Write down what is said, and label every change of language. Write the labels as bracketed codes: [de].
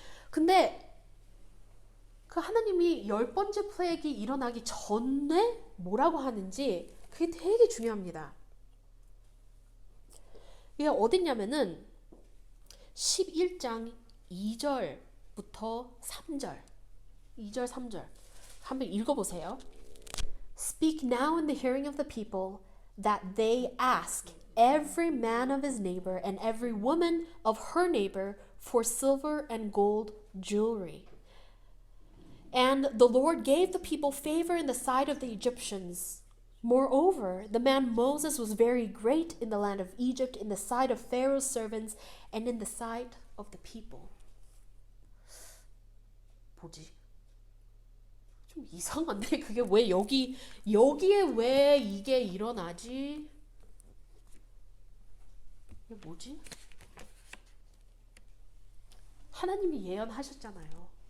[ko] 근데 그 하나님이 10번째 플레이기 일어나기 전에 뭐라고 하는지 그게 되게 중요합니다. 이게 어딨냐면은 11장 2절부터 3절 2절 3절 한번 읽어보세요. [en] Speak now in the hearing of the people that they ask every man of his neighbor and every woman of her neighbor for silver and gold jewelry. And the Lord gave the people favor in the sight of the Egyptians. Moreover, the man Moses was very great in the land of Egypt, in the sight of Pharaoh's servants, and in the sight of the people. [ko] 뭐지? 좀 이상한데 그게 왜 여기에 왜 이게 일어나지? 이게 뭐지? 하나님이 예언하셨잖아요.